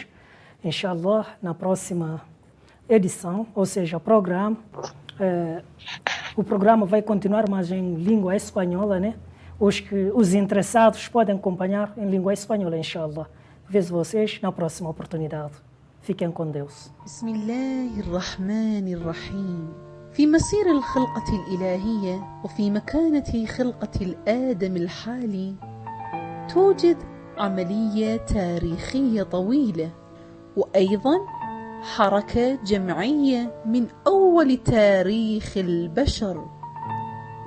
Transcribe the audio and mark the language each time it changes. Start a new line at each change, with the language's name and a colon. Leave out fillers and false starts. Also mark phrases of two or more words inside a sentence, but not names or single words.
Portuguese: Inshallah, na próxima edição, ou seja, programa, o programa vai continuar, mas em língua espanhola, né? Os interessados podem acompanhar em língua espanhola, inshallah. Vejo vocês na próxima oportunidade. Fiquem com Deus.
Arabic: بسم الله الرحمن الرحيم. في مسير الخلقة الإلهية وفي مكانة خلقة الآدم الحالي توجد عملية تاريخية طويلة وأيضا حركة جمعية من أول تاريخ البشر.